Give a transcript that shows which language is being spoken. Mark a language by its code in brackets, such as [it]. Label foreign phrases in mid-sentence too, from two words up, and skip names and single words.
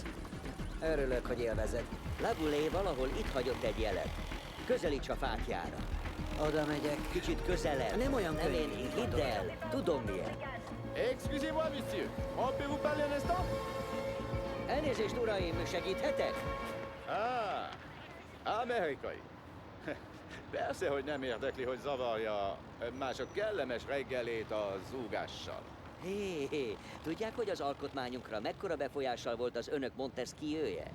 [hu] Örülök, hogy élvezed. Labulé valahol itt hagyott egy jelet. Közelíts a fákjára. Oda megyek. Kicsit közelebb. Nem olyan Nem könnyű, én, mint hidd gondolod. el. Tudom miért. [fr] Excusez-moi, monsieur. On peut vous parler un instant? [hu] Elnézést, uraim, segíthetek? Amerikai. Persze, hogy nem érdekli, hogy zavarja mások kellemes reggelét a zúgással. Hé, tudják, hogy az alkotmányunkra mekkora befolyással volt az önök Montesquieu-je?